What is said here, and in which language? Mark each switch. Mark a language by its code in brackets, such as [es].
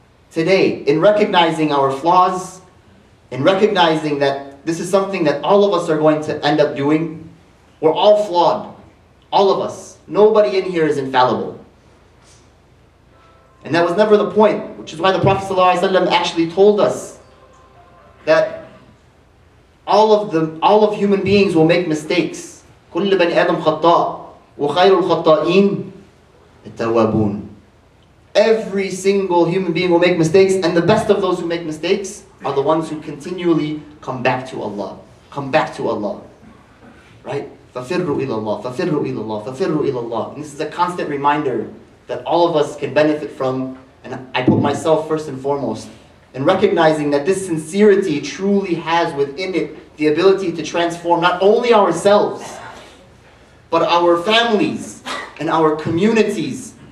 [en] Today, in recognizing our flaws, in recognizing that this is something that all of us are going to end up doing. We're all flawed. All of us. Nobody in here is infallible. And that was never the point, which is why the Prophet ﷺ actually told us that all of human beings will make mistakes. [ar] كل بني آدم خطاء وخير الخطائين التوابون. [en] Every single human being will make mistakes, and the best of those who make mistakes are the ones who continually come back to Allah. Come back to Allah. Right? [ar] فَفِرُّوا إِلَى اللَّهِ فَفِرُّوا إِلَى اللَّهِ فَفِرُّوا إِلَى اللَّهِ. [en] And this is a constant reminder that all of us can benefit from, and I put myself first and foremost, in recognizing that this sincerity truly has within it the ability to transform not only ourselves, but our families and our communities.